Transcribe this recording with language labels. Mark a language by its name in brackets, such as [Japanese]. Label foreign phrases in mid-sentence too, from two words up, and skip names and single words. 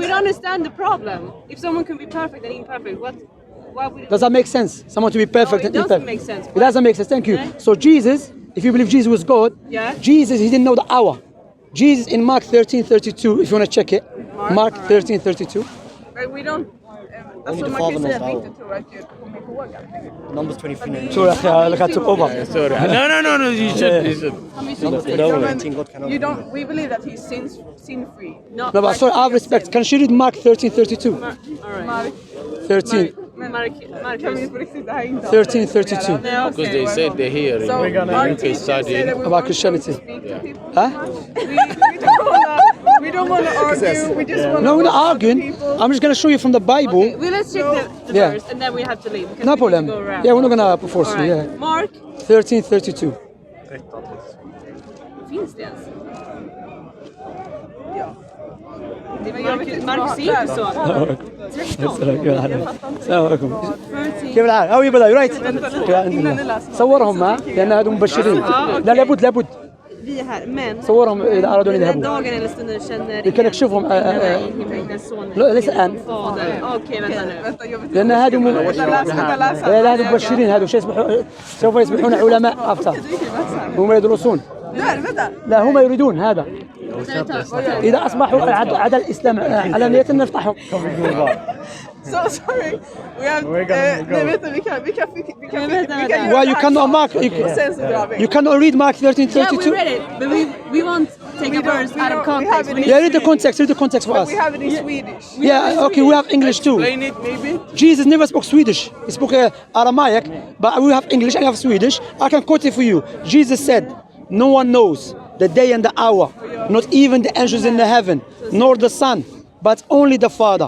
[English] We don't understand the problem. If someone can be perfect and imperfect, why would Does that make sense? Someone to be perfect No, it and doesn't imperfect. make sense. It doesn't make sense. Thank you. Yeah. So Jesus, if you believe Jesus was God, Yeah. Jesus, he didn't know the hour. Jesus in Mark 13:32, if you want to check it, Mark alright. 13:32. Like we don't [Swedish] Alltså man kan ju säga att vi inte tror att Gud kommer ihåg allting. [English] Numbers 23. Sorry, I took over. Sorry. No. You should. You don't. We believe that he's sin free. No, but sorry, I have respect. Can she read Mark 13:32? Mark, 13. [Swedish] kan vi på riktigt det här inte? [English] 13:32. Because they said they're here. So our teacher said that we About want Christianity. to speak to people. Huh? We don't want to argue. We just want No, to we're not arguing. I'm just going to show you from the Bible. Okay, well, let's check the Yeah. verse and then we have to leave. because No we need problem. to go around. Yeah, we're not going to force All you. right. Yeah. Mark, 13:32. [Swedish] finns det ens? Mark ser inte så. [English] 13. [Arabic] السلام عليكم. كيف الحال؟ [English] How are you brother? You right? [Arabic] صورهم ها لأن هذول مبشرين. لا لابد. [Swedish] Vi är här, men [Arabic] صورهم إذا أرادوا أن [Swedish] den [Arabic] يذهبوا. [Swedish] dagen eller stunden känner Vi kan نكشفهم. sonen [Arabic] ليس الآن. [Swedish] fader. Okej, vänta nu. [Arabic] لأن هذول هذول مبشرين هذول سوف يصبحون علماء أفتر. هم يدرسون. لا هم يريدون هذا. إذا أصبحوا عدا الإسلام على نية نفتحهم. [English] So sorry. We have. [Swedish] Nej, vet du, vi kan. [English] Why you cannot Mark? [Swedish] Sen så drar vi. [English] You cannot read Mark Yeah, we 13:32. read it, but we won't take a verse out of context. Yeah, read the context. Read the context for us. We have it in Swedish. Yeah, okay, we have English too. Explain it. Maybe. Jesus never spoke Swedish. He spoke Aramaic, but we have English and we have Swedish. I can quote it for you. Jesus said, "No one knows the day and the hour, not even the angels in the heaven, nor the Son, but only the Father."